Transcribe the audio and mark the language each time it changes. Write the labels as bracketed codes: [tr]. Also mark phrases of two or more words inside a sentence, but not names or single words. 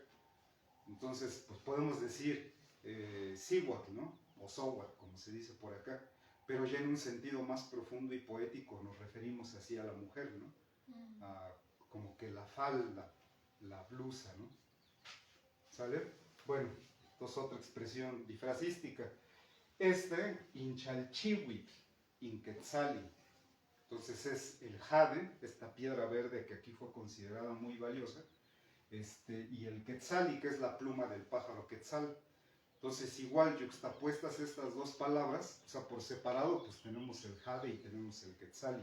[es] Entonces, pues podemos decir Siwat, ¿no? O Sowat, como se dice por acá, pero ya en un sentido más profundo y poético nos referimos así a la mujer, ¿no? Como que la falda, la blusa, ¿no? ¿Sale? Bueno, entonces otra expresión difrasística. [nah] Inchalchihuit, inquetzali. [es] Entonces es el jade, esta piedra verde que aquí fue considerada muy valiosa, y el quetzali, que es la pluma del pájaro quetzal. Entonces, igual, yuxtapuestas estas dos palabras, o sea, por separado, pues tenemos el jade y tenemos el quetzali.